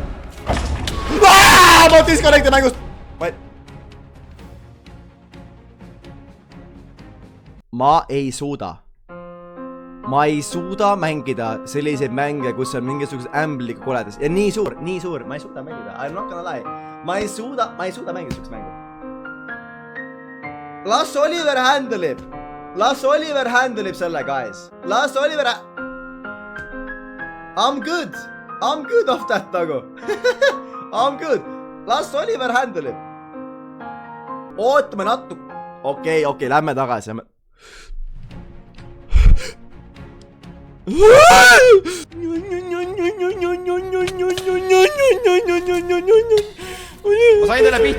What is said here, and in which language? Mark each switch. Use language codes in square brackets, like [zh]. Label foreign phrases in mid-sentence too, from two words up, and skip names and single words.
[et] Ma disconnecti mängust! Ma ei suuda mängida selliseid mänge, kus on mingisugused ämbliga koledas. Ja nii suur. Ma ei suuda mängida. [en] I'm not gonna lie. [et] Ma ei suuda mängida sellist mängu. Las Oliver handleib selle, [en] guys. I'm good of that nagu. I'm good. [et] Las Oliver handleib. Ootame natuke. Okei, lähme tagasi. Ma sain teile pihta.